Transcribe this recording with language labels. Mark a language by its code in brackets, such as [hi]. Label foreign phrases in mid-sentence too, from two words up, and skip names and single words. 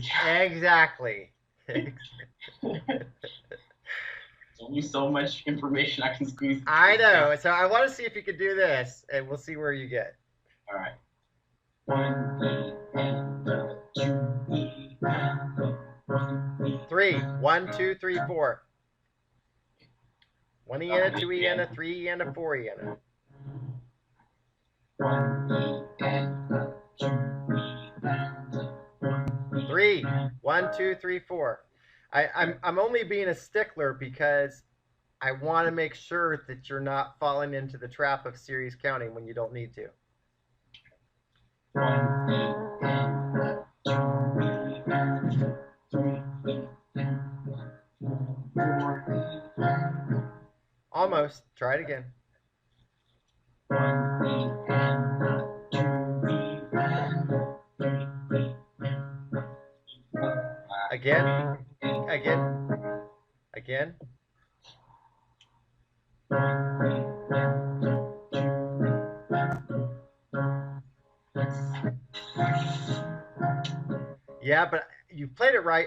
[en] Exactly. There's only so much information I can squeeze. I know. So I want to see if you can do this, and we'll see where you get. All right. 1 E and 2 E and 1 E. 3. 1, 2, 3, 4. 1 iana, 2 iana, 3 iana, 4 iana. 1 E and 2 E and 3. 1, 2, 3, 4. I'm only being a stickler because I want to make sure that you're not falling into the trap of series counting when you don't need to. 1 E and 2 E and 3 E and 4 E and. Almost. Try it again. 1 E and 2 E and 3 E. Again. Again. Yeah, but you played it right.